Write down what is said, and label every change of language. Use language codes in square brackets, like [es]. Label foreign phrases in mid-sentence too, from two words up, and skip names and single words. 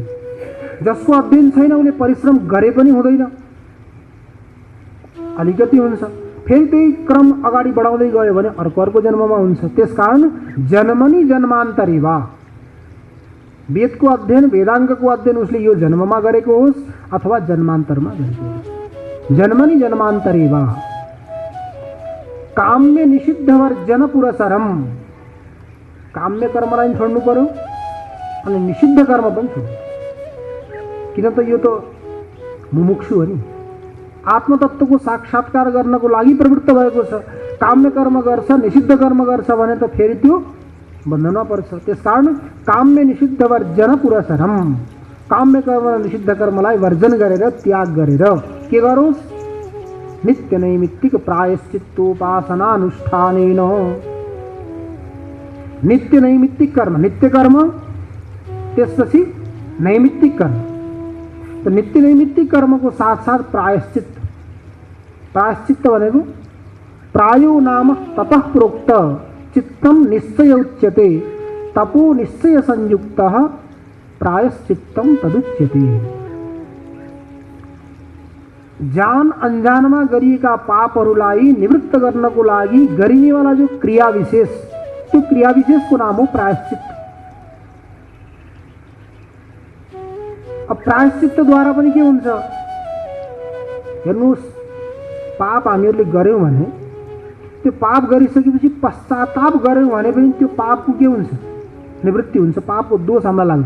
[ne] जसको अध्ययन छैन उसले परिश्रम गरे पनि हुँदैन, अलिकति हुन्छ। फेरि त्यही क्रम अगाडि बढाउँदै गयो भने अर्को अर्को जन्ममा हुन्छ। त्यसकारण [sa] जन्मनि जन्मान्तरे वा, [ne] वेदको अध्ययन वेदाङ्गको अध्ययन उसले यो जन्ममा गरेको होस् अथवा जन्मान्तरमा गरेको होस्। [sa] जन्मनि जन्मान्तरे वा काम्य निषिद्ध वर्जन पुरसरम, [ne] काम्य कर्मलाई छोड्नु पर्यो अनि निषिद्ध कर्म पनि छोड्नु। किन त यो त मुमुक्षु हो नि, आत्मतत्त्वको साक्षात्कार गर्नको लागि प्रवृत्त भएको छ। काम्य कर्म गर्छ, निषिद्ध कर्म गर्छ भने त फेरि त्यो बन्धनमा पर्छ। त्यसकारण [sa] काम्य निषिद्ध वर्जन पुरसरम, [ne] काम्य कर्म र निषिद्ध कर्मलाई वर्जन गरेर त्याग गरेर के गरोस्, [sa] नित्य नैमित्तिक प्रायश्चित्तोपासनानुष्ठानेन, [ne] नित्य नैमित्तिक कर्म, नित्य कर्म त्यसपछि नैमित्तिक कर्म। तो नित्य नैमित्तिक कर्मको साथ साथ प्रायश्चित्त, प्रायश्चित्त भनेको [sa] प्रायो नाम ततः प्रोक्त चित्तम निश्चय उच्यते, तपो निश्चय संयुक्तः प्रायश्चित्तम तदुच्यते। [ne] जान अनजानमा गरिएका पापहरूलाई निवृत्त गर्नको लागि गरिनेवाला जो क्रिया विशेष, त्यो क्रिया विशेषको नाम हो प्रायश्चित्त। अब प्रायश्चित्तद्वारा पनि के हुन्छ, हेर्नुहोस्, पाप हामीहरूले गर्यौँ भने त्यो पाप गरिसकेपछि पश्चाताप गर्यौँ भने पनि त्यो पापको के हुन्छ, निवृत्ति हुन्छ, पापको दोष हामीलाई लाग्दैन।